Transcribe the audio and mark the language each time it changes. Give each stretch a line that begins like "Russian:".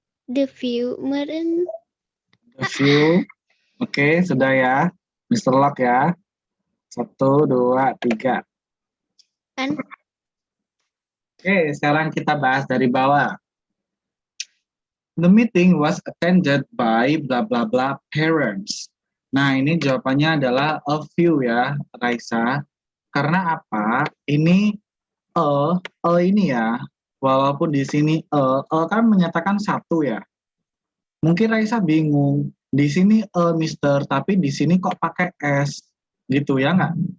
English: The view meren. The view.
Indonesian: Oke, sudah ya. Mr. Lock ya. 1, 2, 3. Kan? Oke, sekarang kita bahas dari bawah.
English: The meeting was attended by bla bla bla parents.
Indonesian: Nah, ini jawabannya adalah a few ya, Raisa. Karena apa? Ini ini ya. Walaupun di sini kan menyatakan satu ya. Mungkin Raisa bingung. Di sini Mister, tapi di sini kok pakai S. Gitu ya nggak?